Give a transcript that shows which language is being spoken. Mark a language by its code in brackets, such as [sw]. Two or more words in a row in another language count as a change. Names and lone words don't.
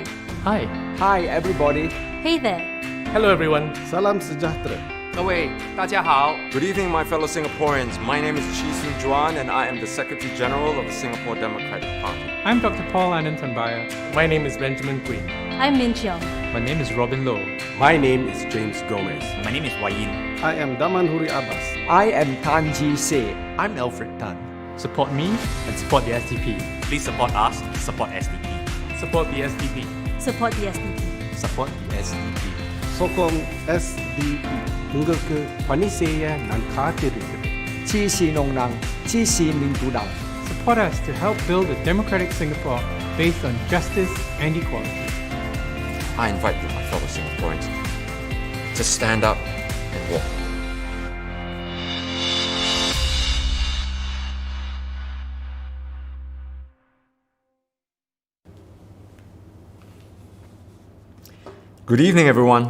[en] Hi. Hi, everybody. Hey there. Hello, everyone. [ms] Salam sejahtera. [zh] 各位大家好。 [en] Good evening, my fellow Singaporeans. My name is Chee Soon-juan, and I am the Secretary General of the Singapore Democratic Party. I'm Dr. Paul Anantambaya. My name is Benjamin Quinn. I'm Min Cheong. My name is Robin Low. My name is James Gomez. My name is Wayin. I am Damanhuri Abbas. I am Tan Ji Se. I'm Alfred Tan. Support me and support the SDP. Please support us, support SDP. Support the SDP. Support the SDP. Support the SDP. [ms] Sokong SDP. [ta] உங்களுக்கு பணி செய்ய நான் காத்திருக்கிறேன். [zh] 支持農能，支持民主黨。 [en] Support us to help build a democratic Singapore based on justice and equality. I invite you, my fellow Singaporeans, to stand up and walk. Good evening, everyone.